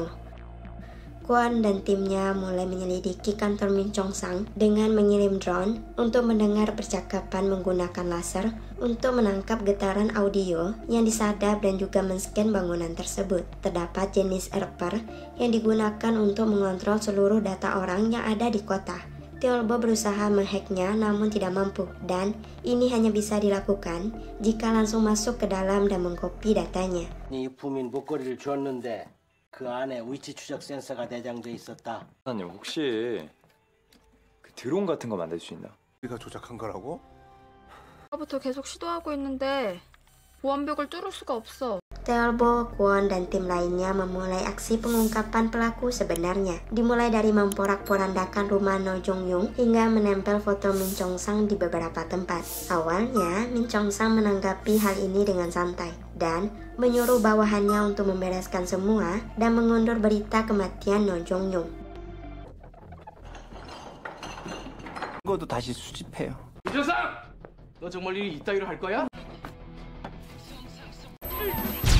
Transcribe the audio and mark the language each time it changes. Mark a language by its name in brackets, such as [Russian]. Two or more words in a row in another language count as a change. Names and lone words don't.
[Indonesian] Kwon dan timnya mulai menyelidiki kantor Min Chong Sang dengan mengirim drone untuk mendengar percakapan menggunakan laser untuk menangkap getaran audio yang disadap dan juga men-scan bangunan tersebut. Terdapat jenis Erper yang digunakan untuk mengontrol seluruh data orang yang ada di kota. Teolbo berusaha menghacknya namun tidak mampu, dan ini hanya bisa dilakukan jika langsung masuk ke dalam dan mengcopy datanya. [Korean] 이 부민 목걸이를 주었는데 그 안에 위치 추적 센서가 내장돼 있었다. 사장님 혹시 그 드론 같은 거 만들 수 있나? 네가 조작한 거라고? 아까부터 계속 시도하고 있는데 보안벽을 뚫을 수가 없어. [Indonesian] Teolbo, Kwon, dan tim lainnya memulai aksi pengungkapan pelaku sebenarnya. Dimulai dari memporak-porandakan rumah No Jung Young hingga menempel foto Min Chong Sang di beberapa tempat. Awalnya, Min Chong Sang menanggapi hal ini dengan santai dan menyuruh bawahannya untuk membereskan semua dan mengundur berita kematian No Jung Young. [Korean] 이것도 다시 수집해요. 유재상! 너 정말 이 이따위로 할 거야?